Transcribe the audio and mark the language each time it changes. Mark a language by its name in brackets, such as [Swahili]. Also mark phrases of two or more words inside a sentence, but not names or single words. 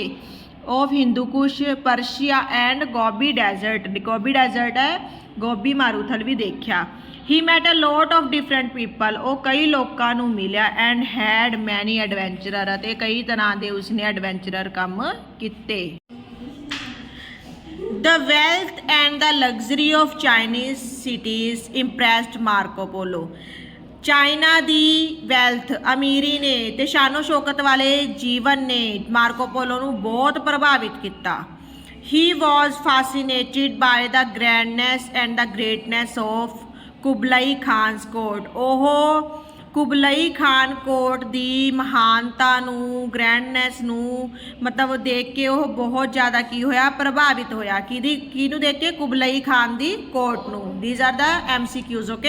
[English] of Hindu Kush, Persia and Gobi desert, Gobi desert, ਗੋਬੀ ਡੈਜ਼ਰਟ [Punjabi] ਹੈ, ਗੋਬੀ ਮਾਰੂਥਲ ਵੀ ਦੇਖਿਆ। [English] he met a lot of different people, [Punjabi] ਉਹ ਕਈ ਲੋਕਾਂ ਨੂੰ ਮਿਲਿਆ [English] and had many adventurer, [Punjabi] ਅਤੇ ਕਈ ਤਰ੍ਹਾਂ ਦੇ ਉਸਨੇ ਐਡਵੈਂਚਰਰ ਕੰਮ ਕੀਤੇ। [English] The wealth and the luxury of Chinese cities impressed Marco Polo. [Punjabi] ਚਾਈਨਾ ਦੀ ਵੈਲਥ, ਅਮੀਰੀ ਨੇ ਤੇ ਸ਼ਾਨੋ ਸ਼ੌਕਤ ਵਾਲੇ ਜੀਵਨ ਨੇ ਮਾਰਕੋ ਪੋਲੋ ਨੂੰ ਬਹੁਤ ਪ੍ਰਭਾਵਿਤ ਕੀਤਾ। [English] He was fascinated by the grandness and the greatness of [Punjabi] ਕੁਬਲਈ ਖਾਨਸ ਕੋਟ, ਉਹ ਕੁਬਲਈ ਖਾਨ ਕੋਟ ਦੀ ਮਹਾਨਤਾ ਨੂੰ, ਗ੍ਰੈਂਡਨੈਸ ਨੂੰ ਮਤਲਬ ਦੇਖ ਕੇ ਉਹ ਬਹੁਤ ਜ਼ਿਆਦਾ ਕੀ ਹੋਇਆ? ਪ੍ਰਭਾਵਿਤ ਹੋਇਆ। ਕਿਹਨੂੰ ਦੇਖ ਕੇ? ਕੁਬਲਈ ਖਾਨ ਦੀ ਕੋਟ ਨੂੰ। [English] these are the MCQs, okay.